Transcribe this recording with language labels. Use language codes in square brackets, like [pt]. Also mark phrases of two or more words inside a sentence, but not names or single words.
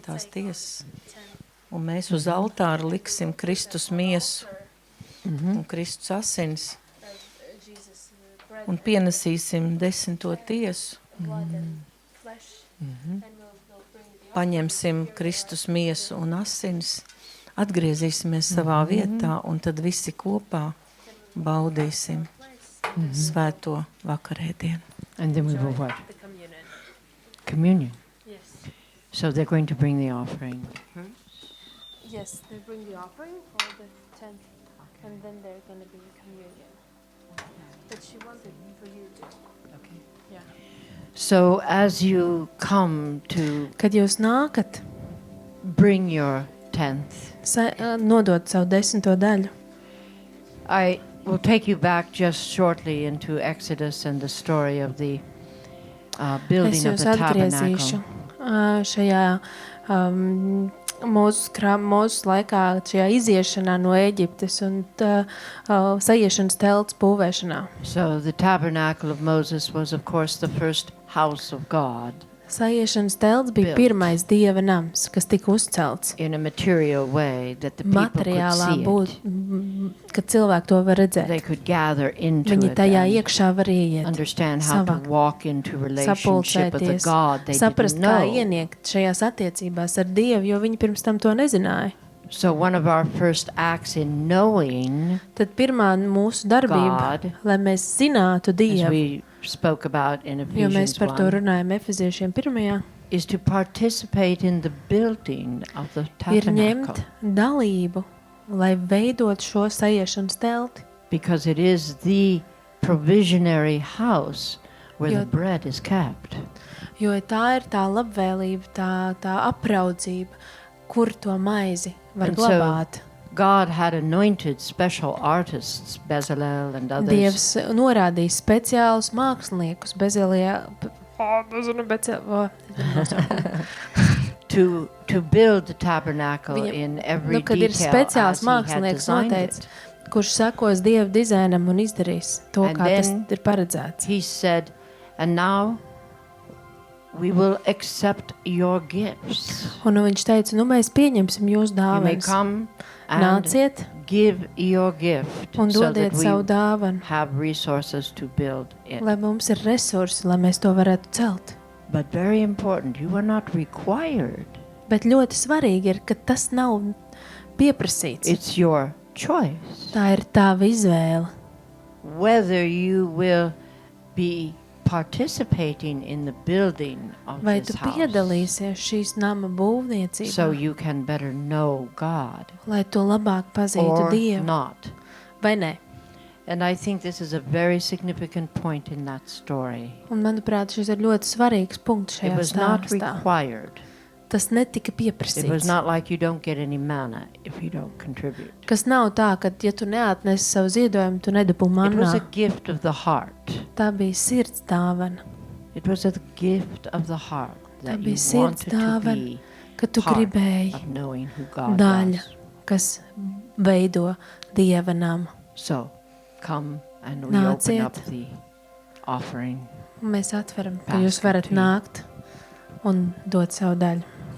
[lv] tiesas, un mēs uz altāra liksim Kristus miesu un Kristus asins, un pienesīsim 10. tiesu. Paņemsim Kristus miesu un asins, atgriezīsimies savā vietā, un tad visi kopā baudīsim svēto vakarēdienu. [en] And then we will what? Communion. Yes. So they're going to bring the offering. Yes, they bring the offering for the 10th, and then they're going to be communion. But she wanted for you to. Okay. Yeah. So as you come to [lv] Kad jūs nākat, [en] bring your 10th, [lv] nodot savu 10. daļu, [en] I will take you back just shortly into Exodus and the story of the [lv] es [en] building of [lv] jūs [en] the [lv] atgriezīšu [en] tabernacle. [lv] šajā mūsu laikā, šajā iziešanā no Ēģiptes un sajiešanas telts būvēšanā. [en] So the tabernacle of Moses was, of course, the first house of God [lv] Sajiešanas telts bija [en] Built. [lv] pirmais Dieva nams, kas tika uzcelts [en] in a material way that the people could [lv] materiālā [en] see it. [lv] kad cilvēki to var [en] They [lv] redzēt. [en] could gather into [lv] Viņi [en] it [lv] tajā [en] and [lv] iekšā var ieiet, [en] understand how to [lv] savākt, [en] walk into relationship with a [lv] sapulcēties, [en] God they [lv] saprast, [en] didn't [lv] kā [en] know. [lv] ieniekt šajās attiecībās ar Dievu, jo viņi pirms tam to nezināja. [en] So one of our first acts in knowing, [lv] Tad pirmā mūsu darbība, [en] God, [lv] lai mēs zinātu [en] as [lv] Dievu, [en] we spoke about in jo mēs Ephesians [lv] par to 1, runājam Efeziešiem 1. [en] is to participate in the building of the [lv] ir [en] tabernacle. [lv] ņemt dalību, lai veidot šo sajiešanas telti, [en] Because it is the provisionary house where [lv] Jo- [en] the bread is kept. [lv] jo tā ir tā labvēlība, tā apraudzība, kur to maizi var [en] And so [lv] glabāt. [en] God had anointed special artists, Bezalel and others, [lv] Dievs norādīja speciālus māksliniekus, [en] to build the tabernacle [lv] Viņam- [en] in every [lv] kad ir [en] detail [lv] speciāls [en] as he had [lv] mākslinieks [en] designed [lv] noteicis, [en] it. [lv] kurš sekos Dieva dizainam un izdarīs to, [en] And [lv] kā tas [en] then [lv] ir paredzēts. [en] He said, and now we will accept your gifts. [lv] Un viņš teica, nu mēs pieņemsim jūsu [en] You may [lv] dāvanas. [en] come and [lv] Nāciet [en] give your gift [lv] un [en] so [lv] dodiet [en] that [lv] savu [en] we [lv] dāvanu, [en] have resources to build it. [lv] lai mums ir resursi, lai mēs to varētu celt. [en] But very important, you are not required. [lv] Bet ļoti svarīgi ir, ka tas nav pieprasīts. [en] It's your choice. [lv] Tā ir tava izvēle. [en] Whether you will be participating in the building of [lv] Vai tu [en] this house [lv] piedalīsies šīs nama būvniecībā, [en] so you can better know God [lv] lai to labāk pazītu [en] or [lv] Dievu, [en] not. [lv] vai ne? [en] And I think this is a very significant point in that story. [lv] Un, manuprāt, šis ir ļoti svarīgs punkts [en] It [lv] šajā [en] was not [lv] stāstā. [en] required. [lv] Tas netika [en] It was [lv] pieprasīts. [en] not like you don't get any manna if you don't contribute. [lv] Kas nav tā, ka, ja tu neatnesi savu ziedojumu, tu nedabū [en] It was [lv] mannā. [en] a gift of the heart. [lv] Tā bija sirds dāvana. [en] It was a gift of the heart that [lv] Tā [en] you [lv] bija sirds [en] wanted to [lv] dāvana, [en] be [lv] ka tu [en] part [lv] gribēji [en] of knowing who God [lv] daļa, [en] was. [lv] kas veido Dieva namu. [en] So, come and we open up [lv] Nāciet. [en] the offering. [lv] Mēs atveram, ka jūs varat nākt un dot savu daļu.